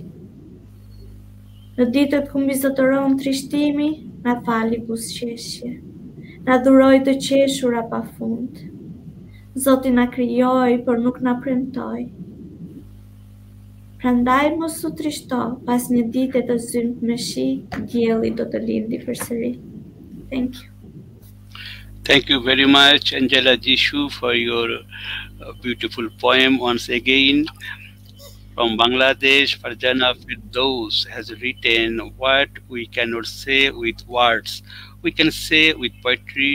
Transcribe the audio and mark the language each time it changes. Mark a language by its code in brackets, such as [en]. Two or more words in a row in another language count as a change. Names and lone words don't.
[sq] Në ditët ku mbi zotëron trishtimi, na fali buzëqeshje. Na dhuroi të qeshura pafund. Zoti na krijoi, por nuk na premtoi. Prandaj mos u trishto, pas një dite të zymt me shi, dielli do të lindi përsëri. [en] Thank you. Thank you very much, Angela Jishu, for your beautiful poem once again. From Bangladesh, Farjana Firdaus has written, "What we cannot say with words, we can say with poetry.